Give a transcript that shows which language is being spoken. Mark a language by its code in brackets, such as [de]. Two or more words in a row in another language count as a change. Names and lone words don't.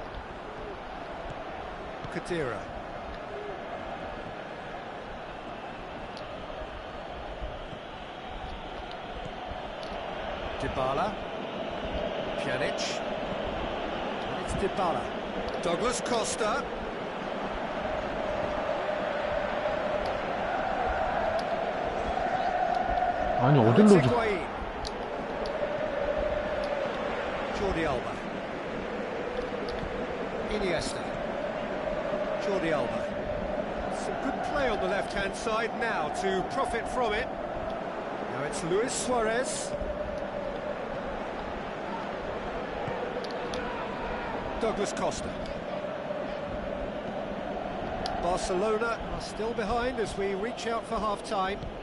[en] Kadira. Dybala. Pjanic. And it's Dybala. Douglas Costa. [ko] 아니 어딜로 줘? [en] Jordi Alba. Iniesta. Jordi Alba. Some good play on the left-hand side now to profit from it. Now it's Luis Suarez. Douglas Costa. Barcelona are still behind as we reach out for half-time.